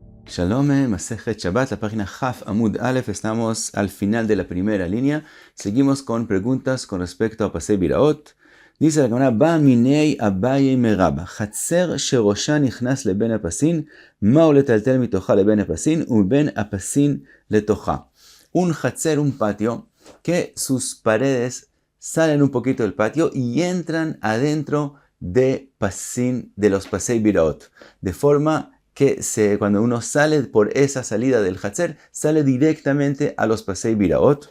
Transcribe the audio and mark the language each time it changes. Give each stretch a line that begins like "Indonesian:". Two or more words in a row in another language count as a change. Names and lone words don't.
Spanish: Shalom, Masejet Shabbat, la página
Hebrew: דף עמוד א,
Spanish: estamos al final de la primera línea. Seguimos con preguntas con respecto a
Hebrew: פסי ביראות.
Spanish: Dice la Gemara,
Aramaic: בעא מיניה אביי מרבה, חצר שראשה נכנס לבין הפסין, מהו לטלטל מתוכה לבין הפסין, ובין הפסין לתוכה.
Spanish: Un Chatzer, un patio, que sus paredes salen un poquito del patio y entran adentro de pasin, de los
Hebrew: פסי ביראות,
Spanish: de forma que cuando uno sale por esa salida del Hatzer, sale directamente a los Pasei Biraot.